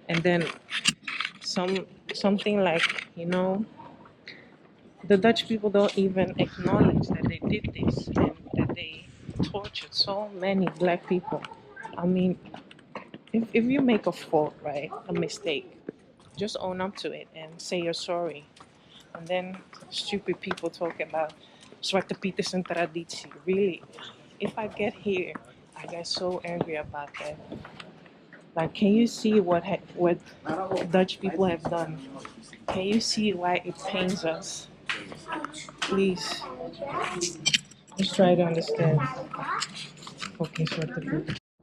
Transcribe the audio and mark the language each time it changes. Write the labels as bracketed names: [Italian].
[English] And then something like, you know, the Dutch people don't even acknowledge that they did this and that they tortured so many black people. I mean, if you make a fault, right, a mistake, just own up to it and say you're sorry. And then stupid people talk about [Dutch] Zwarte Piet is een traditie. [English] Really, if I get here, I get so angry about that. Like, can you see what Dutch people have done? Can you see why it pains us? Please, just try to understand. fucking zwarte piet.